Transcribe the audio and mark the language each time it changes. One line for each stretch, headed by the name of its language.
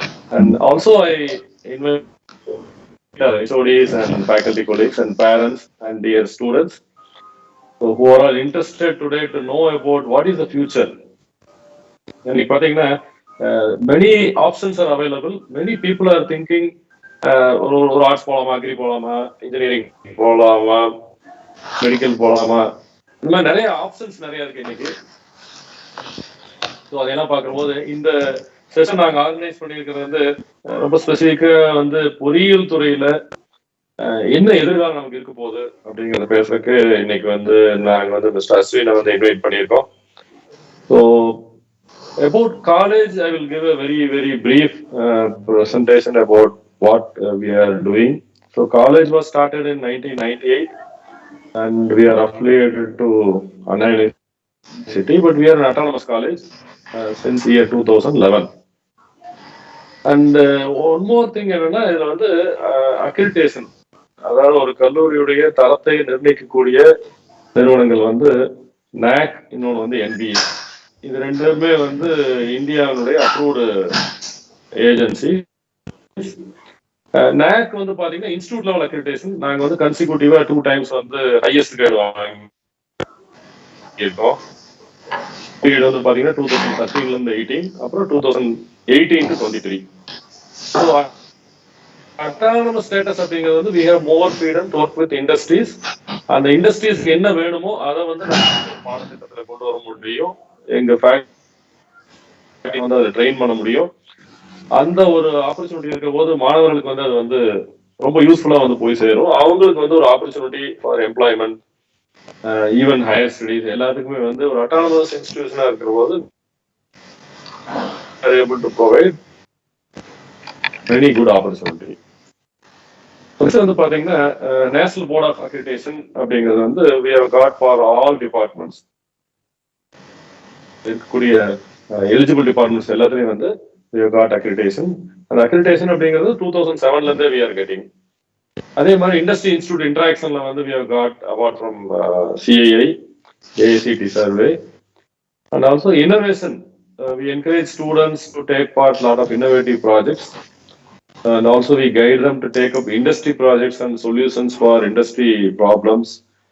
English: And also, I invite our HODs and faculty colleagues and parents and dear students who are all interested today to know about what is the future.
Tamil: இன்னைக்கு பார்த்தீங்கன்னா
English: many options are available. Many people are thinking
Tamil: ஒரு arts போகலாமா, agri போகலாமா, engineering போகலாமா, medical போகலாமா, இந்த மாதிரி நிறைய ஆப்ஷன்ஸ் நிறைய இருக்கு இன்னைக்கு. ஸோ அதெல்லாம் பார்க்கும்போது இந்த செஷன் நாங்கள் ஆர்கனைஸ் பண்ணியிருக்கிறது வந்து ரொம்ப ஸ்பெசிஃபிக்காக வந்து பொறியியல் துறையில என்ன எதிர்காலம் நமக்கு இருக்க போகுது அப்படிங்கிறத பேசுறதுக்கு இன்னைக்கு வந்து நாங்கள் வந்து மிஸ்டர் அஸ்வினை வந்து இன்வைட் பண்ணியிருக்கோம்.
English: So about college, I will give a very brief presentation about what we are doing. So college was started in 1998 and we are affiliated to Anna University, but we are an autonomous college since year 2011. And one more thing
Tamil: என்னன்னா இதுல வந்து accreditation, அதாவது ஒரு கல்லூரியுடைய தரத்தை நிர்ணயிக்கக்கூடிய நிறுவனங்கள் வந்து NAC, இன்னொன்று வந்து NBA. இது ரெண்டுமே வந்து இந்தியாவுடைய அப்ரூவ்டு ஏஜென்சி. NAC வந்து பாத்தீங்கன்னா இன்ஸ்டியூட் லெவல் அக்ரிடேஷன். நாங்க வந்து கன்சிக்யூட்டிவா 2 times வந்து ஹையஸ்ட் கிரேட் வாங்கியிருக்கோம். பீரியட் வந்து பாத்தீங்கன்னா 2013 இருந்து 18, அப்புறம் 2018 to 23. ஸோ அட்டானமஸ் ஸ்டேட்டஸ் அப்படிங்கிறது வந்து
English: we have more freedom to work with industries.
Tamil: அந்த இண்டஸ்ட்ரீஸ்க்கு என்ன வேணுமோ அதை வந்து நம்ம பாடத்திட்டத்தில் கொண்டு வர முடியும். எங்க ஃபேக்கல்டி வந்து அதை ட்ரெயின் பண்ண முடியும். அந்த ஒரு ஆப்பர்ச்சுனிட்டி இருக்க போது மாணவர்களுக்கு வந்து அது வந்து ரொம்ப யூஸ்ஃபுல்லா வந்து போய் சேரும். அவங்களுக்கு வந்து ஒரு opportunity for employment, even higher studies எல்லாத்துக்குமே வந்து ஒரு அட்டானமஸ் இன்ஸ்டிடியூஷனா இருக்கிற போது
English: able to provide many good opportunity.
Tamil: First வந்து பாத்தீங்கன்னா நேஷனல் போர்ட் ஆஃப் அக்ரிடேஷன் அப்படிங்கிறது வந்து
English: we have got for all departments.
Tamil: இருக்கக்கூடிய எலிஜிபிள் டிபார்ட்மெண்ட்ஸ் எல்லாத்துலயும் வந்து
English: we have got accreditation.
Tamil: அந்த அக்ரிடேஷன் அப்படிங்கிறது 2007ல இருந்தே
English: we are getting.
Tamil: அதே மாதிரி இண்டஸ்ட்ரி இன்ஸ்டிடியூட் இன்டராக்ஷன்ல வந்து
English: we have got award from CII, AICT survey, and also innovation. We encourage students to take part lot of innovative projects, and also we guide them to take up industry projects and solutions for industry problems.